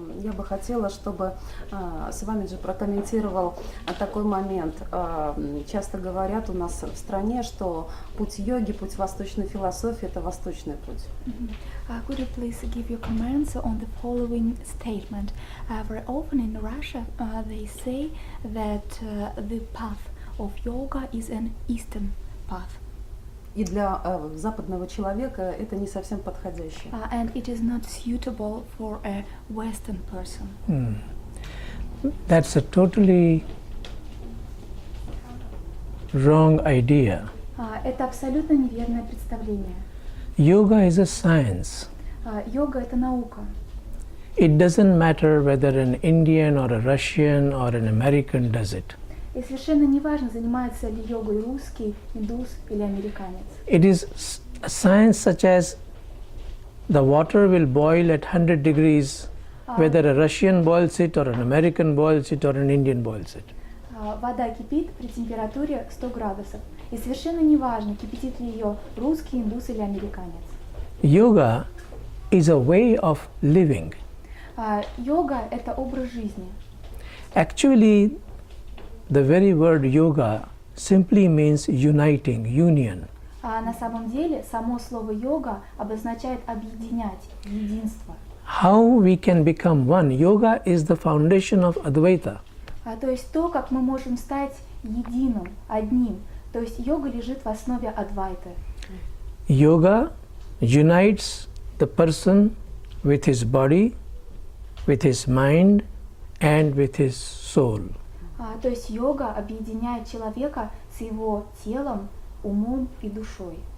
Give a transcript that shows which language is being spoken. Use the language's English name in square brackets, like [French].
[Russian] Я бы хотела, чтобы Свамиджи прокомментировал такой момент. Часто говорят у нас в стране, что путь йоги, путь восточной философии – это восточный путь. [English] Could you please give your comments on the following statement? Very often in Russia they say that the path of yoga is an Eastern path. [Russian] И для западного человека это не совсем подходящее. [English] And it is not suitable for a Western person. That's a totally wrong idea. [Russian] Это абсолютно неверное представление. [English] Yoga is a science. [Russian] Йога — это наука. [English] It doesn't matter whether an Indian or a Russian or an American does it. [Russian] И совершенно неважно, занимается ли йогой русский, индус или американец. [English] It is a science such as the water will boil at 100 degrees, whether a Russian boils it or an American boils it or an Indian boils it. [Russian] Вода кипит при температуре 100 градусов. И совершенно неважно, кипятит ли ее русский, индус или американец. [English] Yoga is a way of living. [Russian] Йога — это образ жизни. [English] Actually, the very word yoga simply means uniting, union. [Russian] На самом деле, само слово йога обозначает объединять, единство. [English] How we can become one? Yoga is the foundation of Advaita. [Russian] То есть то, как мы можем стать единым, одним. То есть йога лежит в основе Адвайты. [English] Yoga unites the person with his body, with his mind, and with his soul. [Russian] То есть йога объединяет человека с его телом, умом и душой.